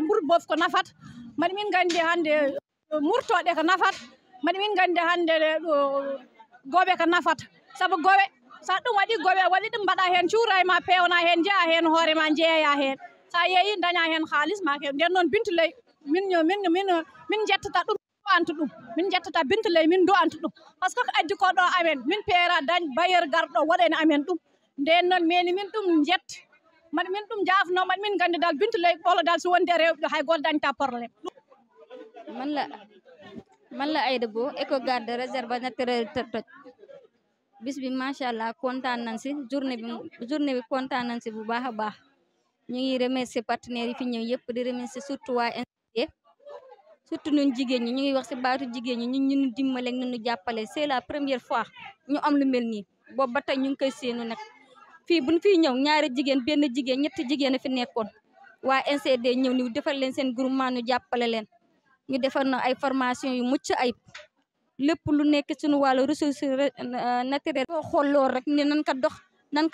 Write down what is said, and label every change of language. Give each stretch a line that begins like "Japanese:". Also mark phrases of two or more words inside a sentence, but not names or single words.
Fula: ɓuurɗo bof ko nafat mbaɗa min gandi hande murtoɗe ko nafat mbaɗa min gandi hande goɓe ko nafata saabu gowe sa ɗum waɗi gowe waɗi ɗum mbaɗa hen cuura ma pewna hen jeeya hen hoore ma jeeya hen sa yeeyi daña hen haaliss ma kew nden noon Bintu Lay min jettata ɗum do'anta ɗum min jettata Bintu Lay min do'anta ɗum
French: par ce que
Fula: ko addi ko ɗo amen min peera dañ bailleur garɗo waɗani amen ɗum nden noon meni min ɗum jetta mbaɗa min ɗum jafno mbaɗa min gandi dal Bintu Lay ɓolo dal so wonde rewɓe hay goto dañta probléme
Wolof: man la Aïda Bo
French: éco garde réserve naturelle
Wolof: Toj bis bi macha allah kontaan nañ si journée bi kontaan nañ si bu baax a baax ñu ngi
French: remercier partenaires
Wolof: yi fi ñëw yëpp di remercier surtout waa NCD surtout ñun jigéen ñi ñu ngi wax si baatu jigéen ñi ñu dimbale ñu jàppale
French: c'est la première fois
Wolof: ñu am lu mel nii boobu ba tey ñu ngi koy séenu nag fii buñ fii ñëw ñaari jigéen benn jigéen ñetti jigéen a fi nekkoon waa NCD ñëw ni defal leen seen groupement ñu jàppale leen ñu defar na ay formation yu mucc ayib lépp lu nekk suñu wàllu
French: ressource naturelle
Wolof: boo xool loolu rek ne nan ko dox nan